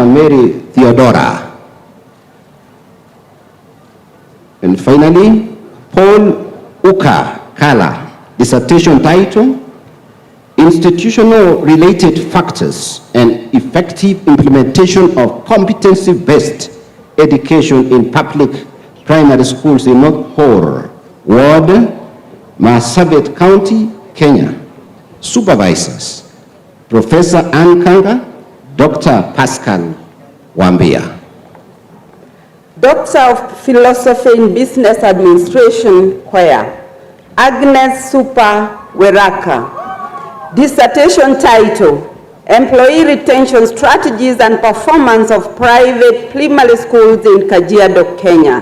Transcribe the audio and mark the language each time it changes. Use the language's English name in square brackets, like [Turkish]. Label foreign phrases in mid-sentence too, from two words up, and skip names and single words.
[English] Mary Theodora. And finally, Paul Uka Kala, dissertation title, Institutional Related Factors and Effective Implementation of Competency-Based Education in Public Primary Schools in North Horr Ward, Marsabit County, Kenya. Supervisors, Professor Ann Kanga, Dr. Pascal Wambia. Doctor of Philosophy in Business Administration, CUEA, Agnes Super Weraka. Dissertation title, Employee Retention Strategies and Performance of Private Primary Schools in Kajiado, Kenya.